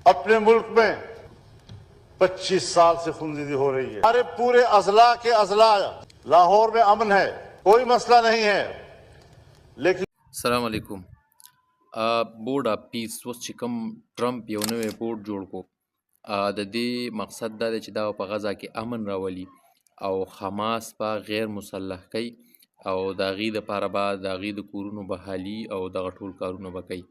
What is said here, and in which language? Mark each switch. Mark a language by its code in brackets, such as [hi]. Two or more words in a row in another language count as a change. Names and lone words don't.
[ur] اپنے ملک میں 25 سال سے خونریزی ہو رہی ہے. ہمارے پورے اضلاع کے اضلاع لاہور میں امن ہے، کوئی مسئلہ نہیں ہے، لیکن [ar] السلام علیکم. [ps] بورډ اف پیس اوس چې کوم ټرمپ یو نوی بورډ جوړ کو، د دې مقصد دا دی چې دا په غزا کې امن راولي او حماس په غیر مسلح کوي او د هغې دپاره به د هغې د کورونو بحالي او دغه ټول کارونه به کوي.